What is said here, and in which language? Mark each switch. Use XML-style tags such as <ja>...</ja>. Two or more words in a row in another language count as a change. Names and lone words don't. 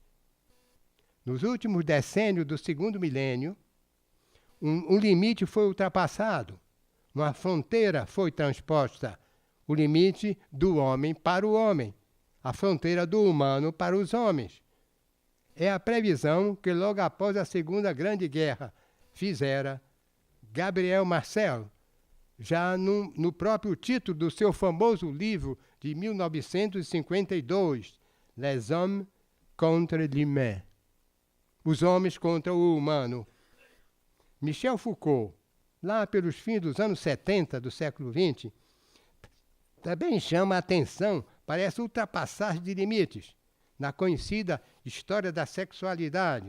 <pt>Nos últimos decênios do segundo milênio, um limite foi ultrapassado, uma fronteira foi transposta, o limite do homem para o homem, a fronteira do humano para os homens. É a previsão que logo após a Segunda Grande Guerra fizera Gabriel Marcel, já no próprio título do seu famoso livro de 1952, Les Hommes contre l'Humain, Os Homens contra o Humano. Michel Foucault, lá pelos fins dos anos 70 do século XX, também chama a atenção para essa ultrapassagem de limites na conhecida história da sexualidade.</pt>